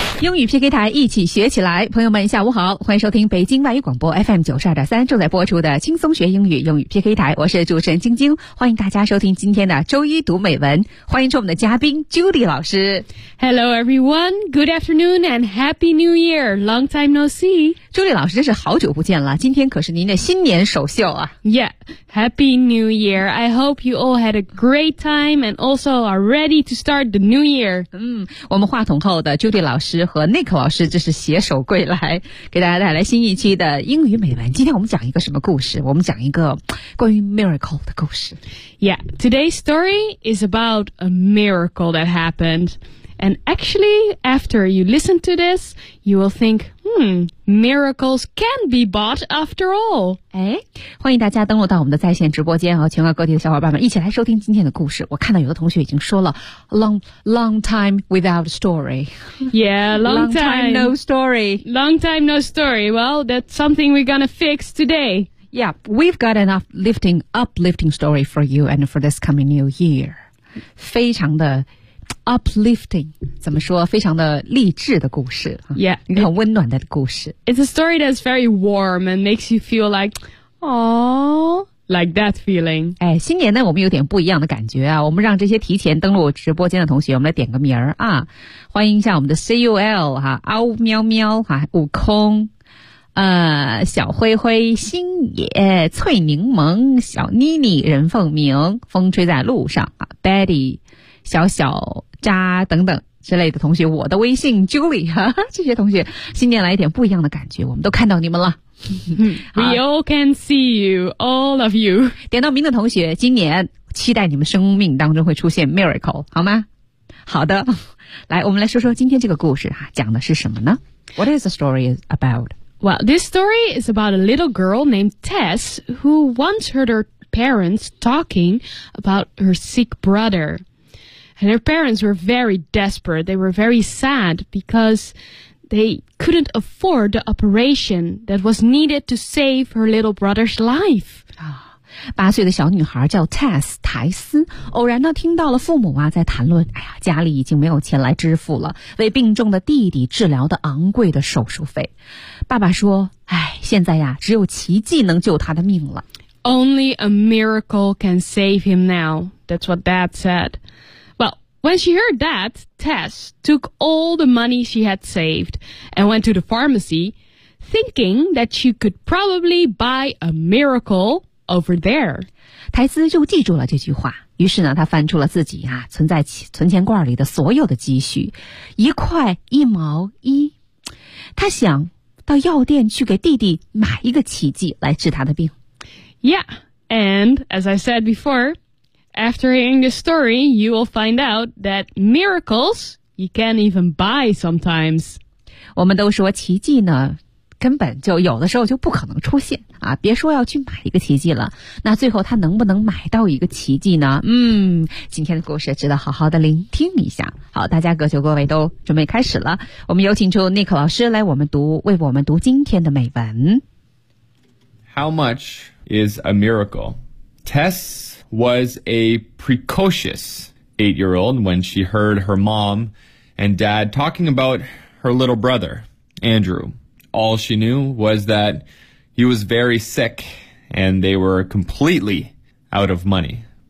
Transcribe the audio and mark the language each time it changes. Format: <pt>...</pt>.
<zh>英语 PK 台一起学起来，朋友们下午好，欢迎收听北京外语广播 FM 92.3正在播出的轻松学英语英语 PK 台，我是主持人晶晶，欢迎大家收听今天的周一读美文，欢迎出我们的嘉宾 Judy 老师。</zh> <en>Hello everyone, good afternoon and happy new year, long time no see.</en> <zh>Judy 老师真是好久不见了，今天可是您的新年首秀啊。</zh> <en>Yeah, happy new year, I hope you all had a great time and also are ready to start the new year.</en> <zh>我们话筒后的 Judy 老师和 Nick 老师这是携手归来，给大家带来新一期的英语美文。今天我们讲一个什么故事？我们讲一个关于 miracle 的故事。</zh> <en>Yeah, today's story is about a miracle that happened. And actually, after you listen to this, you will think, miracles can be bought after all.</en> <zh>哎，欢迎大家登录到我们的在线直播间和全国各地的小伙伴们一起来收听今天的故事。我看到有的同学已经说了</zh> <en>long time without story. Yeah, long time no story. Long time no story. Well, that's something we're gonna fix today. Yeah, we've got an uplifting story for you and for this coming new year.</en> <zh>非常的uplifting, 怎么说非常的励志的故事。</zh> <en>Yeah,</en> <zh>一个很温暖的故事。</zh> <en>It's a story that's very warm and makes you feel like, aww, like that feeling.</en> <zh>哎，新年呢我们有点不一样的感觉啊，我们让这些提前登录直播间的同学我们来点个名儿啊。欢迎一下我们的 CUL, 啊嗷喵喵啊悟空小灰灰星野翠柠檬小妮妮任凤鸣风吹在路上啊 ,Betty,小小渣等等之类的同学，我的微信 Julie, 这些同学新年来一点不一样的感觉，我们都看到你们了。</zh> <en>We all can see you, all of you.</en> <zh>点到名的同学，今年期待你们生命当中会出现 miracle, 好吗？好的，来，我们来说说今天这个故事，讲的是什么呢？</zh> <en>What is the story about? Well, this story is about a little girl named Tess who once heard her parents talking about her sick brother. And her parents were very desperate. They were very sad because they couldn't afford the operation that was needed to save her little brother's life.</en> <zh>八岁的小女孩叫 Tess, 苔丝，偶然呢听到了父母啊在谈论，哎呀，家里已经没有钱来支付了为病重的弟弟治疗的昂贵的手术费。爸爸说，哎，现在呀只有奇迹能救他的命了。</zh> <en>Only a miracle can save him now. That's what Dad said. When she heard that, Tess took all the money she had saved and went to the pharmacy, thinking that she could probably buy a miracle over there.</en> <zh>苔丝就记住了这句话，于是呢，她翻出了自己啊存在存钱罐里的所有的积蓄，一块一毛一。她想到药店去给弟弟买一个奇迹来治他的病。</zh> <en>Yeah, and as I said before,After hearing this story, you will find out that miracles, you can't even buy sometimes.</en> <zh>我们都说奇迹呢，根本就有的时候就不可能出现啊，别说要去买一个奇迹了，那最后他能不能买到一个奇迹呢？今天的故事值得好好的聆听一下。好，大家各就各位都准备开始了，我们有请出 Nick 老师来为我们读今天的美文。</zh> <en>How much is a miracle? Tess was a precocious 8-year-old when she heard her mom and dad talking about her little brother, Andrew. All she knew was that he was very sick and they were completely out of money.</en>